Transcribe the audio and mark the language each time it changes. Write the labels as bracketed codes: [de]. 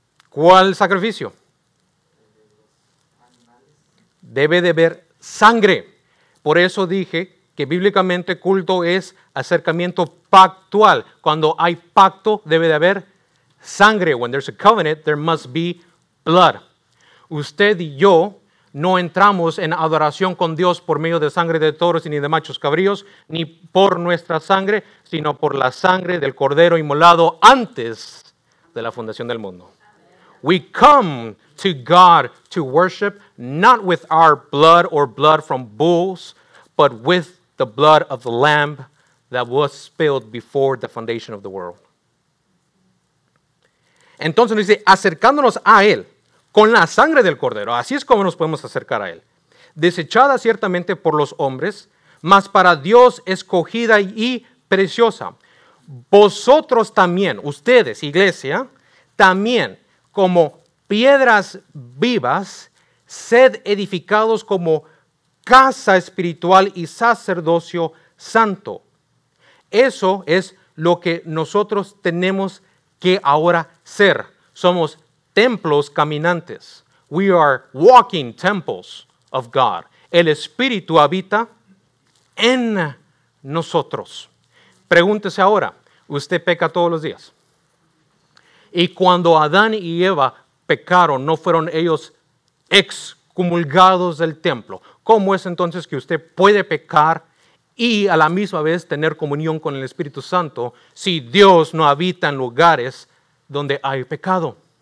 [es] ¿Cuál sacrificio? Debe de haber sangre. Por eso dije que bíblicamente culto es acercamiento pactual. Cuando hay pacto debe de haber sangre. [en] When there's a covenant, there must be blood. [es] Usted y yo no entramos en adoración con Dios por medio de sangre de toros ni de machos cabríos, ni por nuestra sangre, sino por la sangre del Cordero inmolado antes de la fundación del mundo. [en] We come to God to worship, not with our blood or blood from bulls, but with the blood of the Lamb that was spilled before the foundation of the world. [es] Entonces nos dice, acercándonos a Él, con la sangre del Cordero, así es como nos podemos acercar a Él. Desechada ciertamente por los hombres, mas para Dios escogida y preciosa. Vosotros también, ustedes, iglesia, también como piedras vivas, sed edificados como casa espiritual y sacerdocio santo. Eso es lo que nosotros tenemos que ahora ser. Somos templos caminantes. [en] We are walking temples of God. [es] El Espíritu habita en nosotros. Pregúntese ahora, ¿usted peca todos los días? Y cuando Adán y Eva pecaron, ¿no fueron ellos excomulgados del templo? ¿Cómo es entonces que usted puede pecar y a la misma vez tener comunión con el Espíritu Santo si Dios no habita en lugares donde hay pecado?